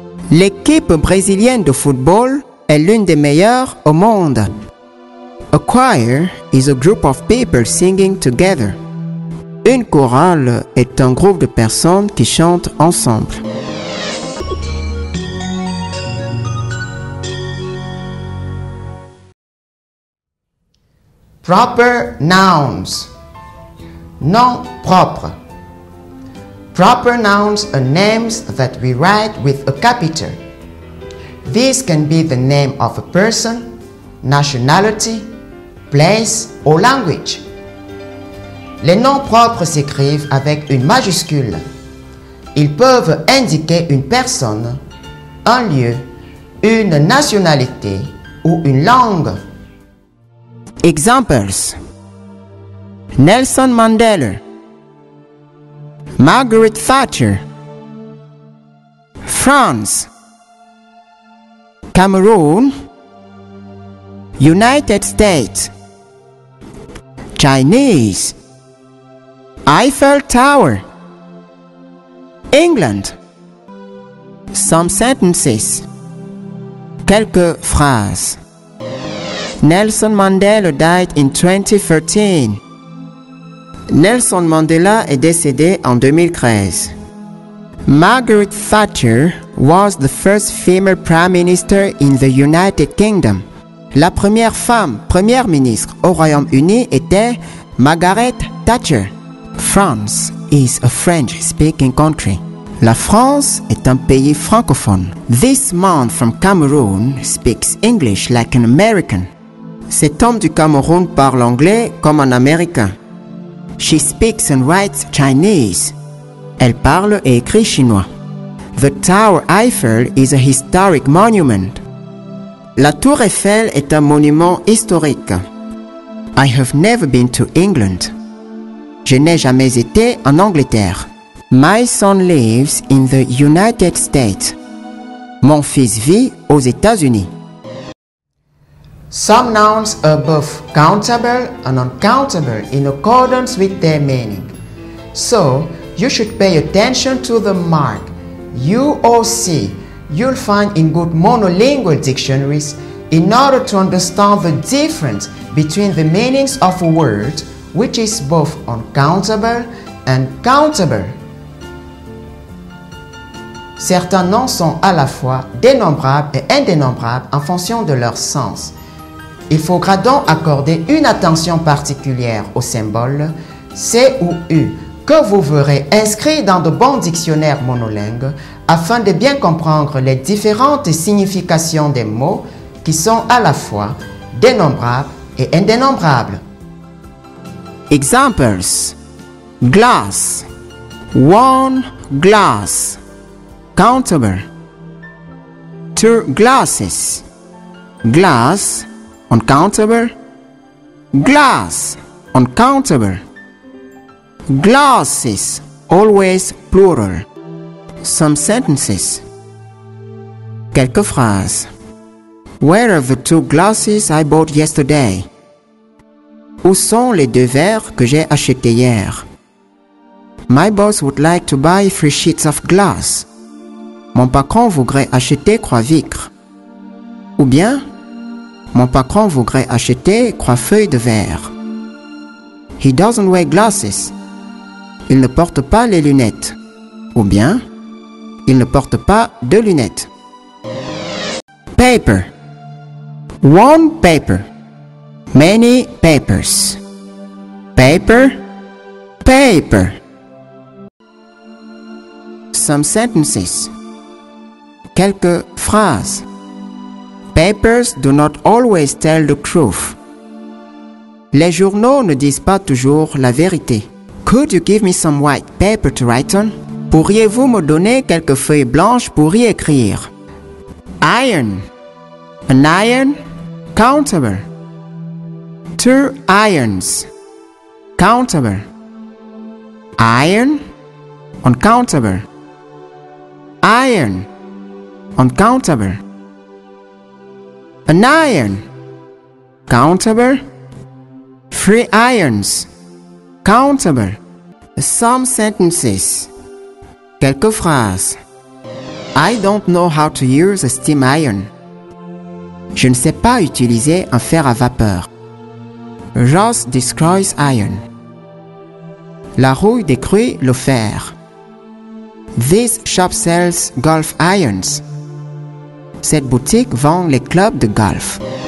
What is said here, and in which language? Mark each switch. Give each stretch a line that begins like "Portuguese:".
French: L'équipe brésilienne de football est l'une des meilleures au monde.
English: A choir is a group of people singing together.
French: Une chorale est un groupe de personnes qui chantent ensemble.
English: Proper nouns.
French: Noms propres.
English: Proper nouns are names that we write with a capital. These can be the name of a person, nationality, place or language.
French: Les noms propres s'écrivent avec une majuscule. Ils peuvent indiquer une personne, un lieu, une nationalité ou une langue.
English: Examples: Nelson Mandela, Margaret Thatcher, France, Cameroon, United States, Chinese, Eiffel Tower, England. Some sentences.
French: Quelques phrases.
English: Nelson Mandela died in 2013.
French: Nelson Mandela est décédé en 2013.
English: Margaret Thatcher was the first female prime minister in the United Kingdom.
French: La première femme première ministre au Royaume-Uni était Margaret Thatcher.
English: France is a French-speaking country.
French: La France est un pays francophone.
English: This man from Cameroon speaks English like an American.
French: Cet homme du Cameroun parle anglais comme un Américain.
English: She speaks and writes Chinese.
French: Elle parle et écrit chinois.
English: The Tower Eiffel is a historic monument.
French: La Tour Eiffel est un monument historique.
English: I have never been to England.
French: Je n'ai jamais été en Angleterre.
English: My son lives in the United States.
French: Mon fils vit aux États-Unis.
English: Some nouns are both countable and uncountable in accordance with their meaning. So, you should pay attention to the mark UOC you'll find in good monolingual dictionaries in order to understand the difference between the meanings of a word which is both uncountable and countable.
French: Certains noms sont à la fois dénombrables et indénombrables en fonction de leur sens. Il faudra donc accorder une attention particulière aux symboles C ou U que vous verrez inscrits dans de bons dictionnaires monolingues afin de bien comprendre les différentes significations des mots qui sont à la fois dénombrables et indénombrables.
English: Examples: glass, one glass, countable. Two glasses, glass, uncountable, glass, uncountable. Glasses, always plural. Some sentences.
French: Quelques phrases.
English: Where are the two glasses I bought yesterday?
French: Où sont les deux verres que j'ai achetés hier?
English: My boss would like to buy 3 sheets of glass.
French: Mon patron voudrait acheter 3 vitres. Ou bien, mon patron voudrait acheter 3 feuilles de verre.
English: He doesn't wear glasses.
French: Il ne porte pas les lunettes. Ou bien, il ne porte pas de lunettes.
English: Paper. One paper. Many papers. Paper. Paper. Some sentences.
French: Quelques phrases.
English: Papers do not always tell the truth.
French: Les journaux ne disent pas toujours la vérité.
English: Could you give me some white paper to write on?
French: Pourriez-vous me donner quelques feuilles blanches pour y écrire?
English: Iron. An iron, countable. 2 irons, countable. Iron, uncountable. Iron, uncountable. An iron, countable. 3 irons. Countable. Some sentences.
French: Quelques phrases.
English: I don't know how to use a steam iron.
French: Je ne sais pas utiliser un fer à vapeur.
English: Rust destroys iron.
French: La rouille détruit le fer.
English: This shop sells golf irons.
French: Cette boutique vend les clubs de golf.